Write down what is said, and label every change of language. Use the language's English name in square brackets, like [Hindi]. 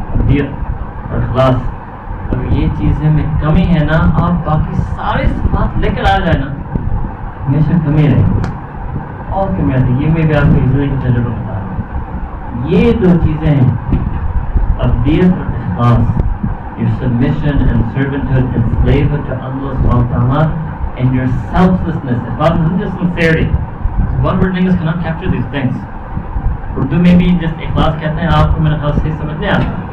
[Urdu] عبدیت اور اخلاص، اگر یہ چیزیں میں کمی ہے نا، آپ باقی سارے صفات لے کر آ جائے نا، ہمیشہ کمی رہے گی اور کمی آتی. یہ میں بھی آپ کو زندگی کی تجربہ بتا رہا ہوں. یہ دو چیزیں ہیں، عبدیت اور اخلاص. [English] Your submission and servanthood and slavehood to Allah subhanahu wa ta'ala, and your selflessness. Ikhlas isn't just sincerity. One word in English cannot capture these things. [Urdu] Urdu میں بھی just اخلاص کہتے ہیں، آپ کو میرے خیال سے سمجھ نہیں آتا.